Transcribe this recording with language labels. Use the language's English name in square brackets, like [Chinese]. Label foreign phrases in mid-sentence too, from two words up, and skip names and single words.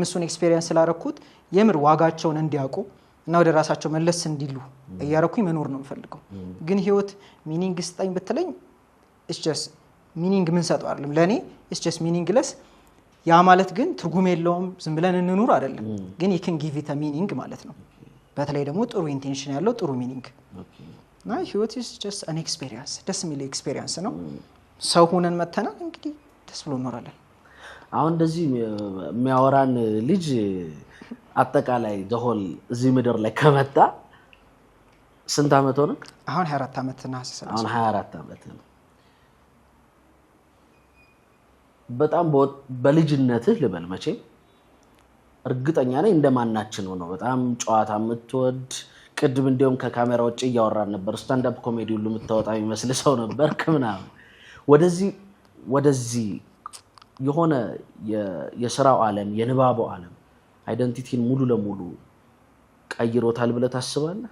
[Amharic] እሱን ኤክስፒሪየንስ ስላደረኩት የምር ዋጋቸውን እንዲያውቁ እና ወደ ራሳቸው መለስ እንዲሉ እያደረኩኝ መኖር ነው የምፈልገው። ግን ህይወት ሚኒንግ ስጠኝ ብትለኝ [English] it's just meaning [Amharic] ምን ሰጠው አይደለም ለኔ [English] it's just meaningless። [Amharic] ያ ማለት ግን ትርጉም የለውም ዝም ብለን እንኑር አይደለም። ግን [English] you can give it a meaning [Amharic] ማለት ነው። በተለይ ደግሞ ጥሩ ኢንቴንሽን ያለው ጥሩ ሚኒንግ እና ህይወት [English] is just an experience [Amharic] ደስ የሚል ኤክስፒሪየንስ ነው። ሰው ሆነን መተናል እንግዲህ ደስ ብሎ እንኖራለን። አሁን እንደዚህ የሚያወራን ልጅ አጠቃላይ ደሆል እዚህ ምድር ላይ ከመጣ ስንት አመት ሆነ? አሁን 24 አመት እና አሁን 24 አመት ነው። በጣም በልጅነትህ ልበል መቼ እርግጠኛ ነኝ እንደማናችን ነው በጣም ጨዋታ የምትወድ ቅድም እንደውም ከካሜራ ውጭ እያወራን ነበር [English] stand up comedy [Amharic] ሁሉ የምታወጣ የሚመስል ሰው ነበር ከምናምን ወደዚህ የሆነ የሥራው ዓለም የንባቡ ዓለም አይደንቲቲን ሙሉ ለሙሉ ቀይሮታል ብለህ ታስባለህ